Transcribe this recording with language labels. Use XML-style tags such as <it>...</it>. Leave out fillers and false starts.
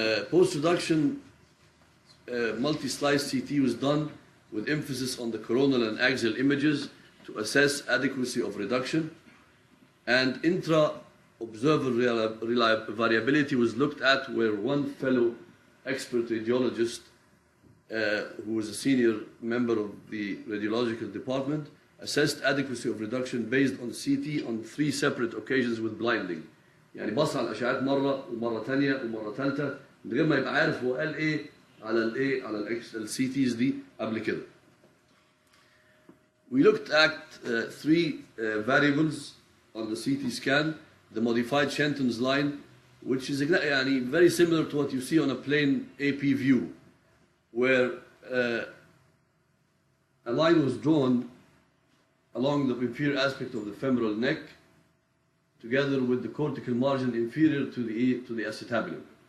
<en>Post-reduction multi-slice CT was done with emphasis on the coronal and axial images to assess adequacy of reduction, and intra-observer variability was looked at, where one fellow expert radiologist who was a senior member of the radiological department assessed adequacy of reduction based on CT on 3 separate occasions with blinding.</en> <ar>يعني بص على الاشعاعات مره ومره ثانيه ومره ثالثه من غير ما يبقى عارف هو قال ايه على السي تيز دي قبل كده.</ar> <en>We looked at 3 variables on the CT scan: the modified Shenton's line, which is very similar to what you see on a plain AP view, where a line was drawn along the inferior aspect of the femoral neck, together with the cortical margin inferior to the acetabulum.</en>